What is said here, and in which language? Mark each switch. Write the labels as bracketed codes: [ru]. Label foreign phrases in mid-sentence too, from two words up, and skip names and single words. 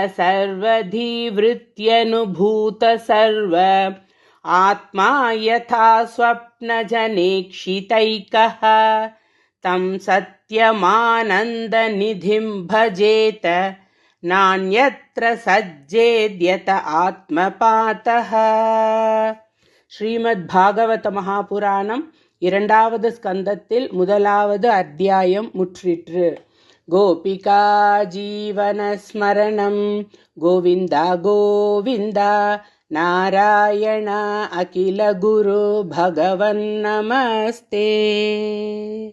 [sa] सर्वधीवृत्यनुभूत सर्व आत्मा यथा स्वप्नजनेक्षितैकः तं सत्यमानन्दनिधिं भजेत नान्यत्र सज्जेद्यत आत्मपातः. [ta] ஸ்ரீமத் பாகவத மகாபுராணம் 2வது ஸ்கந்தத்தில் 1வது அத்தியாயம் முற்றிற்று. [sa] गोपिका जीवनस्मरणं गोविन्दा गोविन्दा नारायण अखिल गुरु भगवन् नमस्ते.